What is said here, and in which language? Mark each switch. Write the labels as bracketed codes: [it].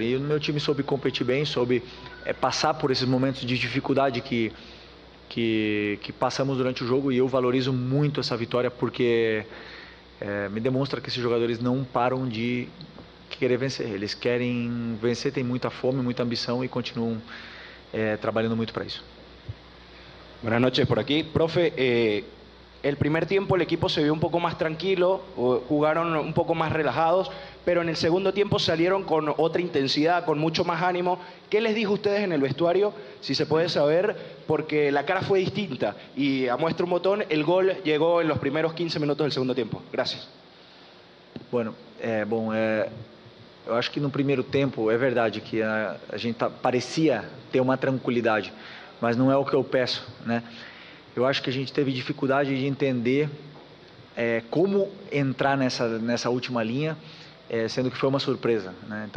[pt] E o meu time soube competir bem, soube passar por esses momentos de dificuldade que passamos durante o jogo, e eu valorizo muito essa vitória porque me demonstra que esses jogadores não param de querer vencer. Eles querem vencer, têm muita fome, muita ambição e continuam [es] trabajando mucho para eso. Buenas noches por aquí. Profe, el primer tiempo el equipo se vio un poco más tranquilo, jugaron un poco más relajados, pero en el segundo tiempo salieron con otra intensidad, con mucho más ánimo. ¿Qué les dijo a ustedes en el vestuario, si se puede saber? Porque la cara fue distinta y a muestra un botón, el gol llegó en los primeros 15 minutos del segundo tiempo. Gracias. [pt] Bueno, eu acho que no primeiro tempo é verdade que a gente parecia ter uma tranquilidade, mas não é o que eu peço, né? Eu acho que a gente teve dificuldade de entender como entrar nessa última linha, sendo que foi uma surpresa, né?